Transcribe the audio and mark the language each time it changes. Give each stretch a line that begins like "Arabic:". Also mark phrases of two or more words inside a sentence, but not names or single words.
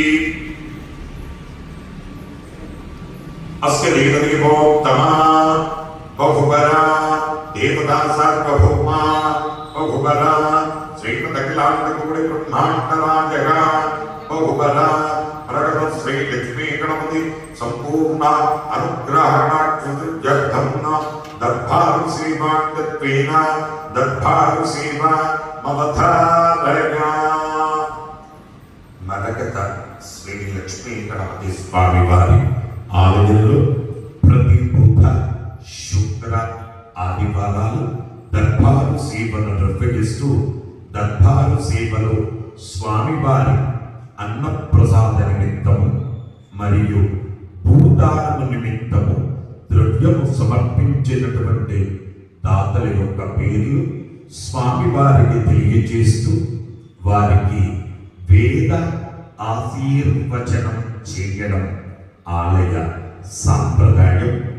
Sanskrit: अस्य देवदेवोत्तमा बहुबला देवता सार्वभौमा बहुबला श्रीमदखिलाण्डकोटि ब्रह्माण्डनायक बहुबला प्रकट श्री लक्ष्मी गणपति संपूर्ण अनुग्रहणार्थं दर्भारु सेवात्वेन दर्भारु सेवा ममधारया।
Telugu: మరకత శ్రీ లక్ష్మీ గణపతి స్వామి వారి ఆలయంలో ప్రతి బుధ శుక్ర ఆదివారాలు దర్బారు సేవను నిర్వహిస్తూ దర్బారు సేవలో స్వామివారి అన్నప్రసాద నిమిత్తము మరియు భూదాన నిమిత్తము ద్రవ్యము సమర్పించినటువంటి దాతల యొక్క పేర్లు స్వామివారికి తెలియజేస్తూ వారికి వేద ఆశీర్వచనం చేయడం ఆలయ సాంప్రదాయం.